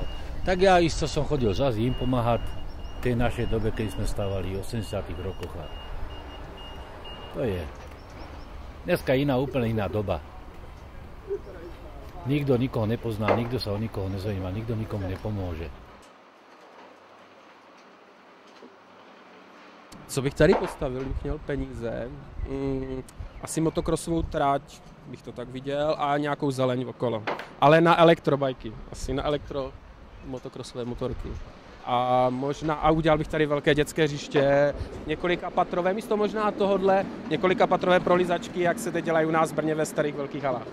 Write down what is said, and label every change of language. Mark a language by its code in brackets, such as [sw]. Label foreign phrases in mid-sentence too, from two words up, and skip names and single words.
[sk] Tak ja isto som chodil zase im pomáhať v tej našej dobe, keď sme stávali v 80. rokoch. A to je dneska úplne iná doba. Nikto nikoho nepozná, nikto sa o nikoho nezaujíma, nikto nikomu nepomôže. [cs] Co bych tady postavil, bych měl peníze, asi motokrosovou trať, bych to tak viděl, a nějakou zeleň okolo. Ale na elektrobajky, asi na motokrosové motorky. A udělal bych tady velké dětské hřiště, několikapatrové, místo možná tohodle, několikapatrové prolizačky, jak se teď dělají u nás v Brně ve starých velkých halách.